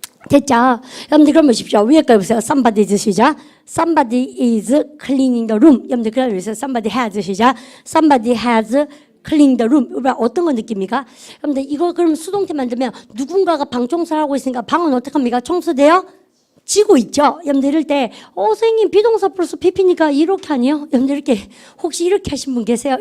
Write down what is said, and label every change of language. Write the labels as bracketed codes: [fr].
[ko] 됐죠? 여러분들 그럼 보십시오. 위에 거 보세요. [en] Somebody is [ko] 시작. [en] Somebody is cleaning the room. [ko] 여러분들 그럼 보세요. [en] Somebody has [ko] 시작. [en] Somebody has cleaned the room. [ko] 어떤 거 느낍니까? 여러분들 이거 그럼 수동태 만들면 누군가가 방 청소를 하고 있으니까 방은 어떻게 합니까? 청소돼요? 지고 있죠. 여러분들 이럴 때 선생님 비동사 플러스 pp니까 이렇게 아니에요? 여러분들 이렇게 혹시 이렇게 하신 분 계세요?